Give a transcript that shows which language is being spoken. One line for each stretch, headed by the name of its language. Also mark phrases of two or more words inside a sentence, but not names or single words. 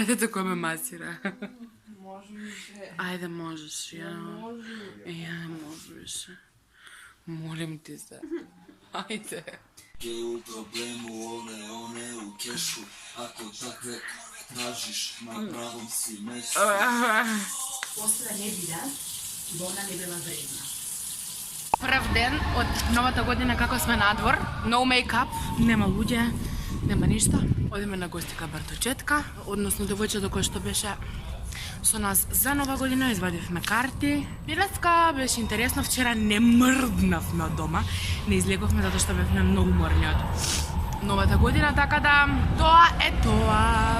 Macedonian: кој ме масира. Може ли се? Ајде, можеш, ја. Може ли? Ја, можеш.
Serbian: Молим ти се.
Macedonian: Ајде.
Serbian: U problemu one u kešu. Ako takve tražiš, na pravom si mestu.
Macedonian: Остра не биде, бо она не била вредна. Прв ден од новата година како сме надвор,
English: no make-up,
Macedonian: нема луѓе, нема ништа. Одиме на гости кај братовчетка, односно девојчето кој што беше со нас за нова година, извадивме карти. Билетска беше интересно, вчера не мрднавме од дома, не излеговме затоа што бевме многу морни од новата година, така да тоа е тоа.